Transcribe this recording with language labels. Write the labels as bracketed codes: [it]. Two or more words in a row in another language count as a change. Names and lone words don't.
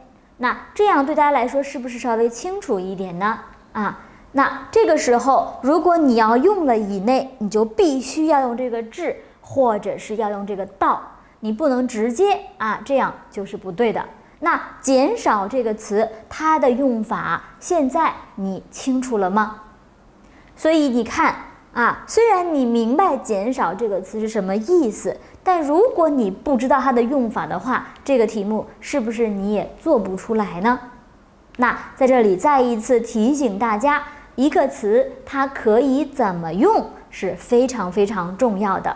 [zh] 那這樣對大家來說是不是稍微清楚一點呢？啊？那這個時候，如果你要用了以內，你就必須要用這個至，或者是要用這個到，你不能直接啊，這樣就是不對的。那減少這個詞，它的用法現在你清楚了嗎？所以你看啊，雖然你明白減少這個詞是什麼意思，但如果你不知道它的用法的話，這個題目是不是你也做不出來呢？那在這裡再一次提醒大家，一個詞它可以怎麼用是非常非常重要的。